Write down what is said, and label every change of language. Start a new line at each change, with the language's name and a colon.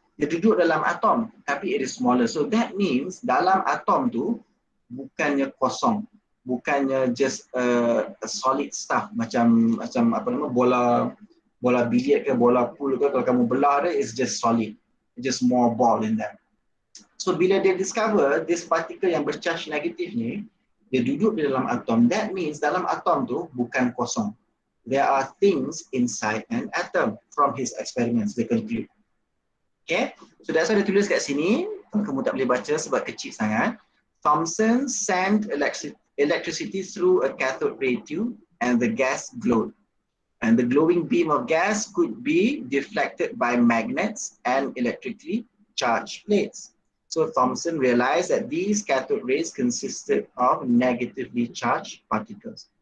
Malay: Dia duduk dalam atom, tapi
English: it is smaller. So that means
Malay: dalam atom tu bukannya kosong, bukannya
English: just a solid stuff
Malay: macam bola biliar ke bola pool ke, kalau kamu belah dia
English: is just solid, just more ball in there.
Malay: So bila dia discover this particle yang bercharge negatif ni, dia duduk di dalam atom.
English: That means
Malay: dalam atom tu bukan kosong.
English: There are things inside an atom from his experiments, they conclude. Okay, so that's why
Malay: dia tulis kat sini. Kamu tak boleh baca sebab kecil sangat.
English: Thomson sent electricity through a cathode ray tube and the gas glowed. And the glowing beam of gas could be deflected by magnets and electrically charged plates. So Thomson realized that these cathode rays consisted of negatively charged particles.